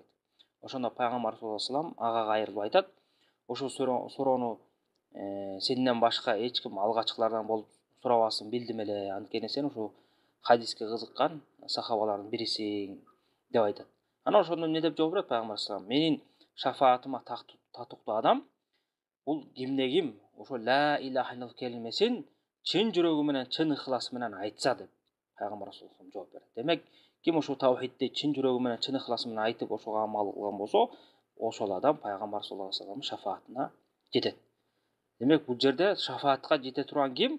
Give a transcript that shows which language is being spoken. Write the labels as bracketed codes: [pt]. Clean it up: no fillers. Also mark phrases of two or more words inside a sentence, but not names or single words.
[ky] Ошондо пайгамбар [ar] صلى الله عليه وسلم [ky] ага кайрылып айтат: "Ошол суроону сенден башка эч ким алгачкылардан болуп сурабасын билдим эле. Анткени сен ушул хадиске кызыккан сахабалардын бирисиң" деп айтат. Ана ошондо эмне деп жооп берет пайгамбар [ar] صلى الله عليه وسلم: [ky] "Менин шафаатыма татыктуу адам бул кимде ким ошо [ar] لا إله إلا الله [ky] келмесин чын жүрөгү менен, чын ыхласы менен айтса" деп пайгамбар [ar] صلى الله عليه وسلم [ky] жооп берет. Демек, ким ошол тавхидти чын жүрөгү менен, чын ыхласы менен айтып, ошого амал кылган болсо, ошол адам пайгамбар [ar] صلى الله عليه وسلم [ky] шафаатына жетет. Демек, бул жерде шафаатка жете турган ким?